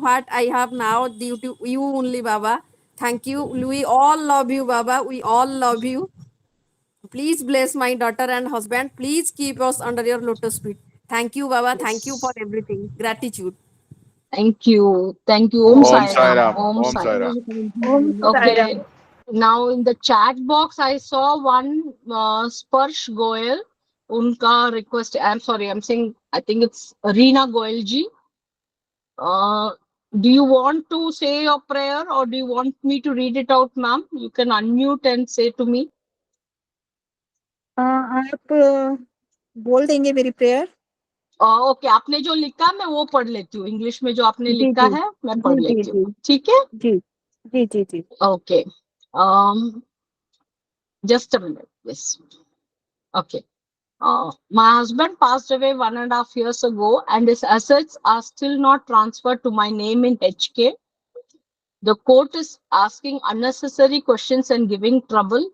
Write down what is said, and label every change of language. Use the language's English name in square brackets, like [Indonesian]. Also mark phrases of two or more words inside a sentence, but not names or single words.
[English] What I have now due to you only, Baba. Thank you. We all love you, Baba. We all love you. Please bless my daughter and husband. Please keep us under your lotus feet. Thank you, Baba. Thank you for Yes. everything. Gratitude. Thank you. Thank you. Om Om Sai Sai Ram. Ram. Om Om Sai Sai Ram. Ram. Om Sai Okay. Ram. Now in the chat box, I saw one Sparsh Goel. Unka request. I'm sorry. I'm saying. I think it's Reena Goel ji. Do you want to say your prayer or do you want me to read it out, ma'am? You can unmute and say to me. [Hindi] आप बोल देंगे मेरी प्रेयर? ओके, आपने जो लिखा मैं वो पढ़ लेती हूँ. इंग्लिश में जो आपने जी लिखा जी है मैं जी पढ़ जी लेती जी हूँ. ठीक है? जी जी जी जी. [English] Okay. Just a minute. Yes. Okay. My husband passed away 1.5 years ago, and his assets are still not transferred to my name in HK. The court is asking unnecessary questions and giving trouble.